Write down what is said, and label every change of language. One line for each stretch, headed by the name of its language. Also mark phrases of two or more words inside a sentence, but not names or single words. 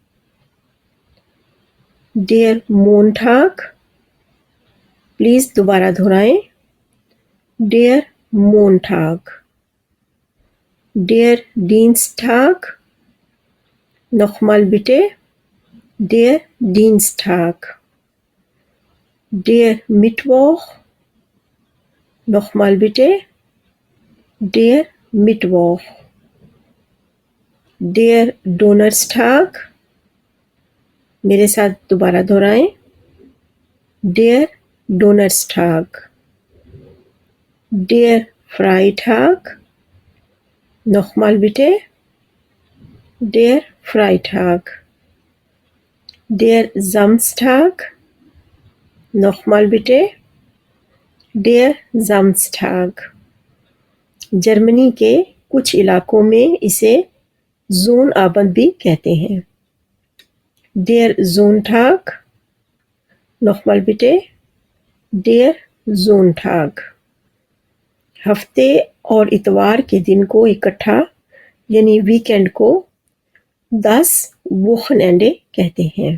German: Der Montag,
Urdu: پلیز دوبارہ دہرائیں.
German: Der Montag. Der Dienstag, nochmal bitte. Der Dienstag. Der Mittwoch, nochmal bitte. Der Mittwoch. Der Donnerstag,
Urdu: میرے ساتھ دوبارہ دہرائیں.
German: Der Donnerstag. Der Freitag, nochmal bitte. Der Freitag. Der Samstag, nochmal bitte. Der Samstag.
Urdu: جرمنی کے کچھ علاقوں میں اسے جون آبند بھی کہتے ہیں.
German: Der Sonntag, nochmal bitte. Der Sonntag.
Urdu: ہفتے اور اتوار کے دن کو اکٹھا یعنی ویک اینڈ کو 10 Wochenende کہتے ہیں.